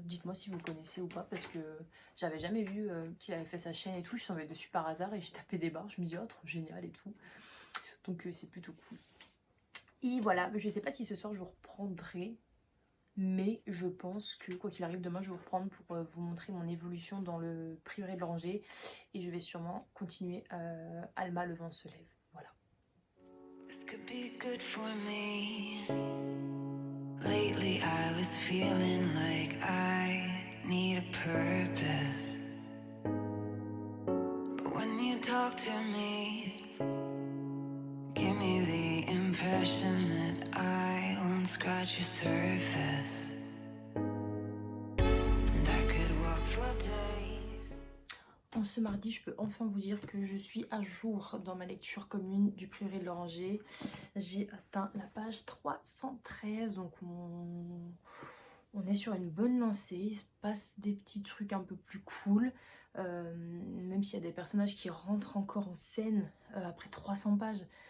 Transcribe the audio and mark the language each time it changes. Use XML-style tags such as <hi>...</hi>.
<fr>Dites-moi si vous connaissez ou pas, parce que j'avais jamais vu qu'il avait fait sa chaîne et tout, je suis tombée dessus par hasard et j'ai tapé des barres, je me dis oh trop génial et tout. Donc c'est plutôt cool. Et voilà, je sais pas si ce soir je vous reprendrai, mais je pense que quoi qu'il arrive demain je vais vous reprendre pour vous montrer mon évolution dans le prieuré de l'Oranger, et je vais sûrement continuer Alma le vent se lève. Voilà.</fr> <en>This could be good for me. Lately I was feeling like I need a purpose. But when you talk to me, give me the impression that I won't scratch your surface. And I could walk for days.</en> <fr>En ce mardi, je peux enfin vous dire que je suis à jour dans ma lecture commune du prieuré de l'Oranger. J'ai atteint la page 313, donc on est sur une bonne lancée. Il se passe des petits trucs un peu plus cool, même s'il y a des personnages qui rentrent encore en scène après 300 pages.</fr>